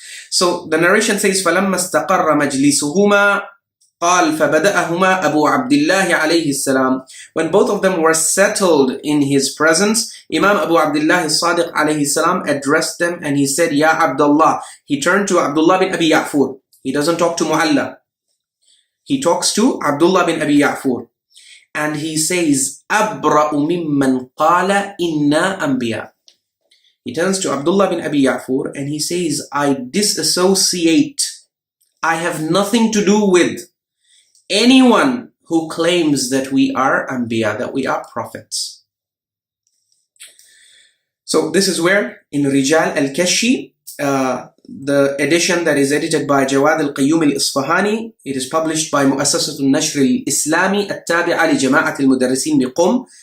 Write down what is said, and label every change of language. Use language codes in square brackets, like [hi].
[en] So the narration says, [ar] فَلَمَّا اسْتَقَرَّ مَجْلِسُهُمَا قال فبدأهما أبو عبد الله عليه السلام. [en] When both of them were settled in his presence, Imam Abu Abdullah as-Sadiq alayhi salam addressed them and he said, Ya Abdullah. He turned to Abdullah bin Abi Ya'fur. He doesn't talk to Mu'alla. He talks to Abdullah bin Abi Ya'fur. And he says, [ar] أَبْرَأُ مِمَّنْ قَالَ إِنَّا أَنْبِيَاء. [en] He turns to Abdullah bin Abi Ya'fur and he says, I disassociate. I have nothing to do with anyone who claims that we are anbiya, that we are prophets. So this is where in Rijal al-Kashi, the edition that is edited by Jawad al-Qayyum al-Isfahani, it is published by Mu'assasat al-Nashr al-Islami at-Tabi'a li Jama'at al-Mudarrisin bi Qum.